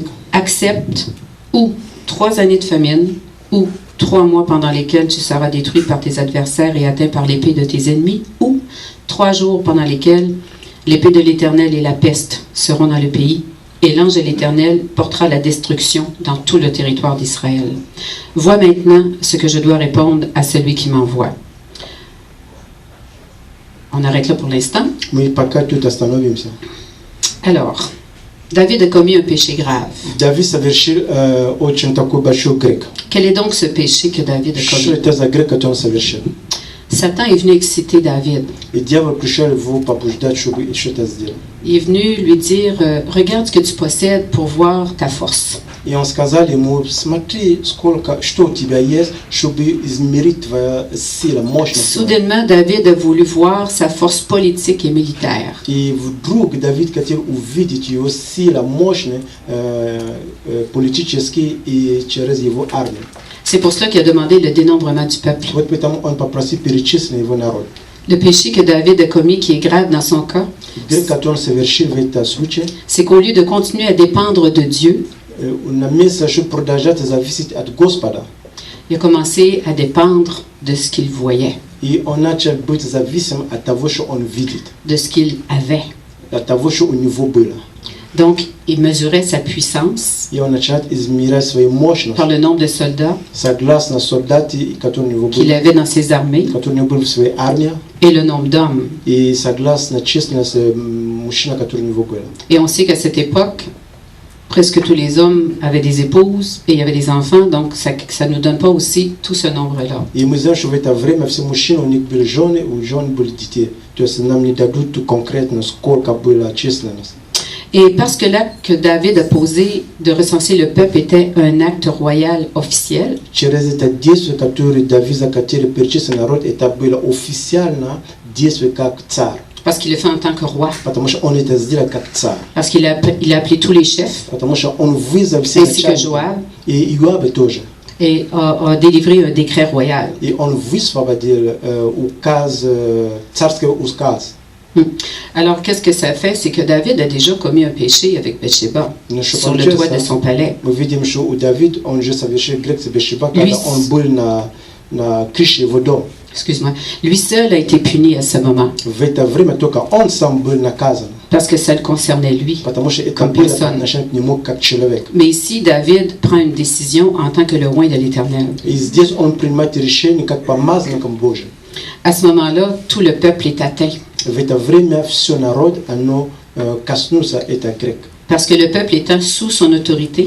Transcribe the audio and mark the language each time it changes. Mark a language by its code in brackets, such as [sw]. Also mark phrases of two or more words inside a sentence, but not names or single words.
[fr] Accepte ou 3 années de famine, ou 3 mois pendant lesquels tu seras détruit par tes adversaires et atteint par l'épée de tes ennemis, ou 3 jours pendant lesquels l'épée de l'Éternel et la peste seront dans le pays, et l'ange de l'Éternel portera la destruction dans tout le territoire d'Israël. Vois maintenant ce que je dois répondre à celui qui m'envoie. On arrête là pour l'instant. [ru] Мы пока тут остановимся. [fr] Alors, David a commis un péché grave. [ru] Давид совершил очень такой большой грех. [fr] Quel est donc ce péché que David a [ru] Что [fr] commis? [ru] это за грех, который он совершил? [fr] Satan est venu exciter David. [ru] И дьявол пришел его побуждать, чтобы что-то сделать. [fr] Il est venu lui dire, regarde ce que tu possèdes pour voir ta force. [ru] И он сказал ему, смотри, сколько, что у тебя есть, чтобы измерить твоя сила, мощность. [fr] Soudainement, David a voulu voir sa force politique et militaire. [ru] И вдруг Давид хотел увидеть его сила, мощность, политически и через его армию. [fr] C'est pour cela qu'il a demandé le dénombrement du peuple. [ru] Вот поэтому он попросил перечислить его народ. [fr] Le péché que David a commis, qui est grave dans son cas, [ru] Грех, который он совершил в этом случае, [fr] c'est qu'au lieu de continuer à dépendre de Dieu, [ru] на место, чтобы продолжать зависеть от Господа, [fr] il a commencé à dépendre de ce qu'il voyait, [ru] и он начал быть зависим от того, что он видит, [fr] de ce qu'il avait. [ru] от того, что у него было. [fr] Donc, il mesurait sa puissance [ru] И он начал измерять свою мощность [fr] par le nombre de soldats [ru] согласно солдаты, которые у него [fr] qu'il [ru] были, [fr] avait dans ses armées [ru] которые у него были в своей армии, [fr] et le nombre d'hommes. [ru] и согласно численности мужчин, которые у него были. [fr] Et on sait qu'à cette époque, presque tous les hommes avaient des épouses et il y avait des enfants, donc ça ne nous donne pas aussi tout ce nombre-là. [ru] И мы знаем, что в это время все мужчины, у них были жены, у жен были дети. То есть нам не дадут конкретно, сколько была численность. [fr] Et parce que l'acte que David a posé de recenser le peuple était un acte royal officiel, [ru] Через это действие, которое Давид захотел перечислить народ, это было официально действие как царь. [fr] parce qu'il le fait en tant que roi, [ru] Потому что он это сделал как царь. [fr] parce qu'il il a appelé tous les chefs, [ru] Потому что он вызвал всех [fr] ainsi que Joab, [ru] и Иоаба тоже. [fr] et a délivré un décret royal. [ru] И он высвободил указ, царский указ. [fr] Alors, qu'est-ce que ça fait? C'est que David a déjà commis un péché avec Bathsheba [ru] Но что [fr] sur le toit [ru] получается, [fr] de son palais. [ru] мы видим, что у Давида, он же совершил грех с Бетшеба, [fr] Lui, [ru] когда он был на крыше его дома. [fr] Excuse-moi. Lui seul a été puni à ce moment, [ru] В это время только он сам был наказан, [fr] parce que ça le concernait lui. [ru] потому что это [fr] Comme [ru] было [fr] personne. [ru] по отношению к нему как человек. [fr] Mais ici, David prend une décision en tant que le roi de l'Éternel. [ru] И здесь он принимает решение как помазанником Божьим. [fr] À ce moment-là, tout le peuple est atteint, [ru] В это время все народ, оно коснулся это грех. [fr] parce que le peuple étant sous son autorité,